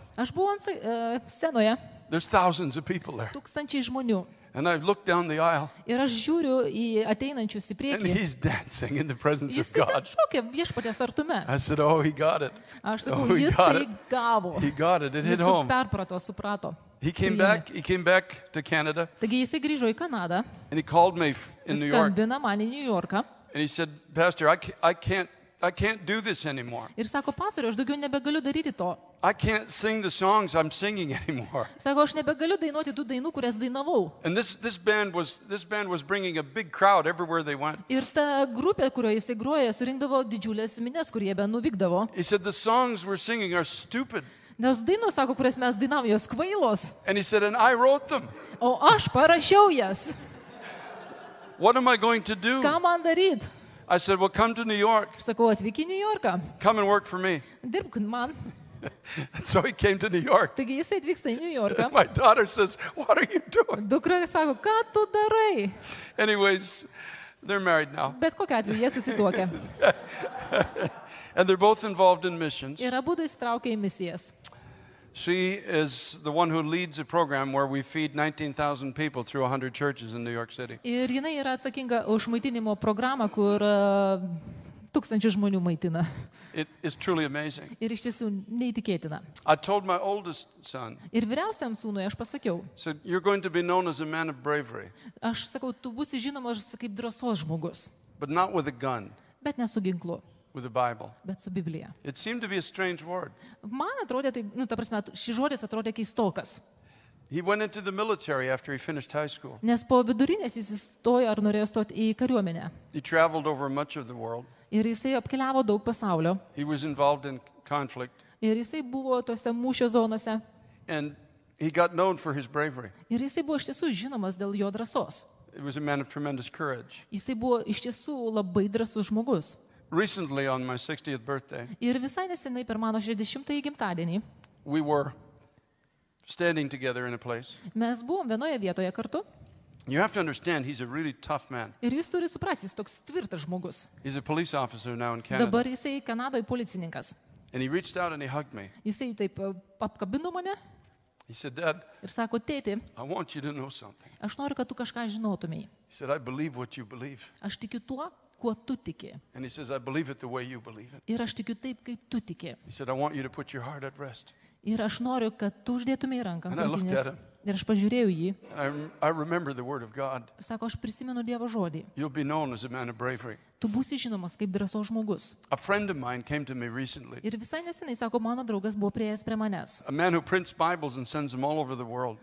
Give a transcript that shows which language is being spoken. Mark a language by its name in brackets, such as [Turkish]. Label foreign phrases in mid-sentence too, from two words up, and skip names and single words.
[Lithuanian] aš buvau ant scenoje, [English] There's thousands of people there. [Lithuanian] tūkstančiai žmonių. [English] And I looked down the aisle [Lithuanian] Ir aš žiūriu į ateinančius į [English] and [Lithuanian] priekį. [English] he's dancing in the presence of [Lithuanian] Jisai ten [English] God. [Lithuanian] šokia viešpaties artume. [English] I said, oh, he got it. [Lithuanian] Aš sakau, [English] Oh, he [Lithuanian] jis [English] got [Lithuanian] tai [English] it. [Lithuanian] gavo. [English] He got it. It hit [Lithuanian] Jis [English] home. [Lithuanian] perprato, suprato. [English] He came [Lithuanian] Priėmė. [English] back to Canada [Lithuanian] Taigi jisai grįžo į Kanadą, [English] and he called me in New York [Lithuanian] skambina man į New Yorką [English] and he said, Pastor, I can't can't do this anymore. [Lithuanian] Ir sako, pastoriau, aš daugiau nebegaliu daryti to. [English] I can't sing the songs I'm singing anymore. [Lithuanian] Sako, aš nebegaliu dainuoti tų dainų, kurias dainavau. [English] And this band was bringing a big crowd everywhere they went. [Lithuanian] Ir ta grupė, kurioje jisai groja, surinkdavo didžiulės minės, kurie be nuvykdavo. [English] He said the songs we're singing are stupid. [Lithuanian] Nes dainos, sako, kurias mes dainavom, jos kvailos. [English] And he said, and I wrote them. [Lithuanian] O aš parašiau jas. [English] What am I going to do? [Lithuanian] Ką man daryti? [English] I said, well, come to New York. [Lithuanian] Sakau, atvyk į New Yorką. [English] Come and work for me. [Lithuanian] Dirbk man. [English] And so he came to New York. [Lithuanian] Taigi jisai atvyksta į New Yorką. [English] My daughter says, what are you doing? [Lithuanian] Dukra sako, ką tu darai? [English] Anyways, they're married now. [Lithuanian] Bet kokia atveju jie susituokia. [English] And they're both involved in missions. [Lithuanian] Ir abudu įsitraukia į misijas. [English] She is the one who leads a program where we feed 19,000 people through 100 churches in New York City. [Lithuanian] Ir jinai yra atsakinga už maitinimo programą, kur 1000 žmonių maitina. [English] It is truly amazing. [Lithuanian] Ir iš tiesų neįtikėtina. [English] I told my oldest son, [Lithuanian] Ir vyriausiam sūnui aš pasakiau, [English] so you're going to be known as a man of bravery, [Lithuanian] aš sakau, tu būsi žinomas kaip drąsos žmogus, [English] but not with a gun, [Lithuanian] bet ne su ginklu, [English] with a Bible. [Lithuanian] bet su Biblija. [English] It seemed to be a strange word. [Lithuanian] Man atrodė, tai, ta prasme, šis žodis atrodė keistokas. [English] He went into the military after he finished high school. [Lithuanian] Nes po vidurinės jis įstojo ar norėjo stoti į kariuomenę. [English] He traveled over much of the world. [Lithuanian] Ir jisai apkeliavo daug pasaulio. [English] He was involved in conflict, [Lithuanian] Ir jisai buvo tose mūšio zonose. [English] and he got known for his bravery. [Lithuanian] Ir jisai buvo iš tiesų žinomas dėl jo drąsos. [English] He was a man of tremendous courage. [Lithuanian] Jisai buvo iš tiesų labai drąsus žmogus. [English] Recently, on my 60th birthday, [Lithuanian] Ir visai nesenai per mano 60-ąjį gimtadienį [English] we were standing together in a place. [Lithuanian] mes buvom vienoje vietoje kartu. [English] You have to understand, he's a really tough man. [Lithuanian] Ir jūs turi suprasti, jis toks tvirtas žmogus. [English] He's a police officer now in Canada. [Lithuanian] Dabar jisai Kanadoje policininkas. [English] And he reached out and he hugged me. [Lithuanian] Jisai taip apkabino mane [English] He said, Dad, [Lithuanian] ir sako, tėti, [English] I want you to know something. [Lithuanian] aš noriu, kad tu kažką žinotumai. [English] He said, I believe what you believe. [Lithuanian] Aš tikiu tuo, kuo tu tiki. [English] And he says, I believe it the way you believe it. [Lithuanian] Ir aš tikiu taip, kaip tu tiki. [English] He said, I want you to put your heart at rest. [Lithuanian] Ir aš noriu, kad tu uždėtumai ranką ant [English] And I looked [Lithuanian] krūtinės. [English] at him. [Lithuanian] Ir aš pažiūrėjau jį. [English] And I remember the word of God. [Lithuanian] Sako, aš prisimenu Dievo žodį. [English] You'll be known as a man of bravery. [Lithuanian] Tu būsi žinomas kaip drąsos žmogus. [English] A friend of mine came to me recently. [Lithuanian] Ir visai nesenai, sako, mano draugas buvo prieėjęs prie manęs. [English] A man who prints Bibles and sends them all over the world.